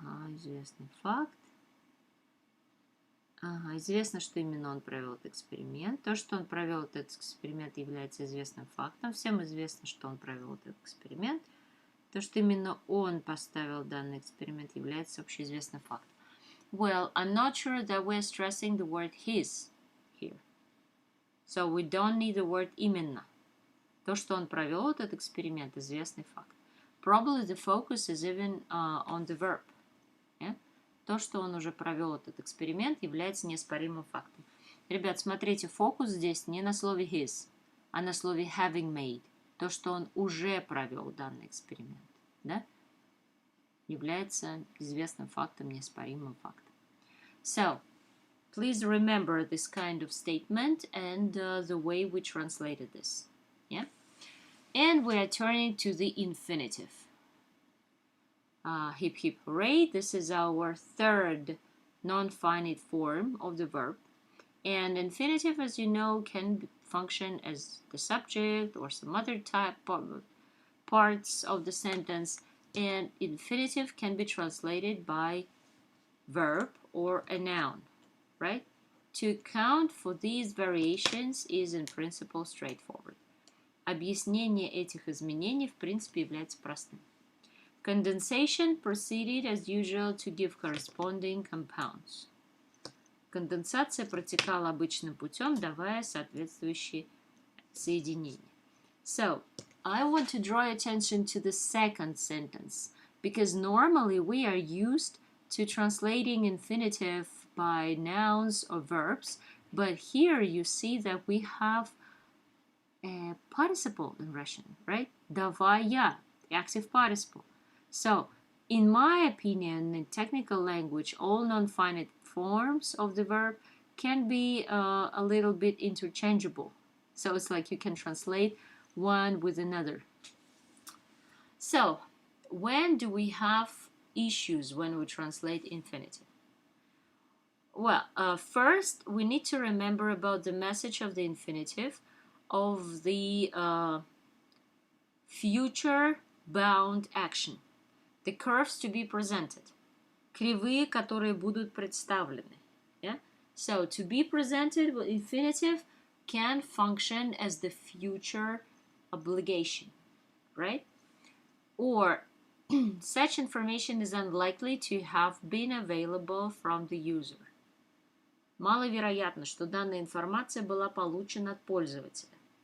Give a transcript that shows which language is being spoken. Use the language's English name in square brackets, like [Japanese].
[Russian] Известный факт. Известно, что именно он провел этот эксперимент. То, что он провел этот эксперимент, является известным фактом. Всем известно, что он провел этот эксперимент. То, что именно он поставил данный эксперимент, является общеизвестным фактом. [English] Well, I'm not sure that we're stressing the word his here. So we don't need the word именно. [Russian] То, что он провел этот эксперимент, известный факт. [English] Probably the focus is even on the verb. Yeah? [Russian] То, что он уже провел этот эксперимент, является неоспоримым фактом. Ребят, смотрите, фокус здесь не на слове his, а на слове having made. То, что он уже провел данный эксперимент, да? Является известным фактом, неоспоримым фактом. [English] So, please remember this kind of statement and the way we translated this. Yeah? And we are turning to the infinitive. Hip hip hooray, this is our third non-finite form of the verb. And infinitive, as you know, can function as the subject or some other type of parts of the sentence. And infinitive can be translated by verb or a noun, right? To account for these variations is in principle straightforward. [Russian] Объяснение этих изменений в принципе является простым. [English] Condensation proceeded as usual to give corresponding compounds. [Russian] Конденсация протекала обычным путем, давая соответствующие соединения. [English] So, I want to draw attention to the second sentence, because normally we are used to translating infinitive by nouns or verbs, but here you see that we have a participle in Russian, right? Давая, active participle. So, in my opinion, in technical language, all non-finite forms of the verb can be a little bit interchangeable. So it's like you can translate one with another. So, when do we have issues when we translate infinitive? Well, first we need to remember about the message of the infinitive of the future bound action. The curves to be presented. [Russian] Кривые, которые будут представлены. [English] Yeah? So, to be presented with infinitive can function as the future obligation, right? Or, such information is unlikely to have been available from the user. [Russian] Маловероятно, что данная информация была получена от пользователя.